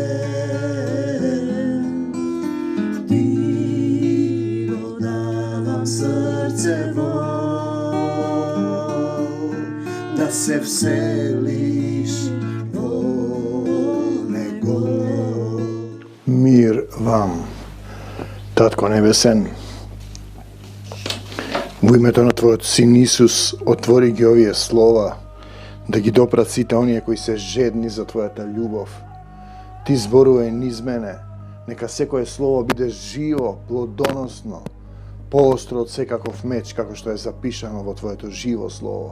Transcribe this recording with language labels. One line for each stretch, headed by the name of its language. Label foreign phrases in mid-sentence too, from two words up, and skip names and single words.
Macedonian: Срце да се вселиш во него. Мир вам, Татко небесен. U imето на Твојот Син Исус, отвори ги овие слова, да ги допрат сите оние кои се жедни за Твојата љубов. Ти зборувај низ мене, нека секое слово биде живо, плодоносно, поостро од секаков меч, како што е запишано во Твоето живо слово.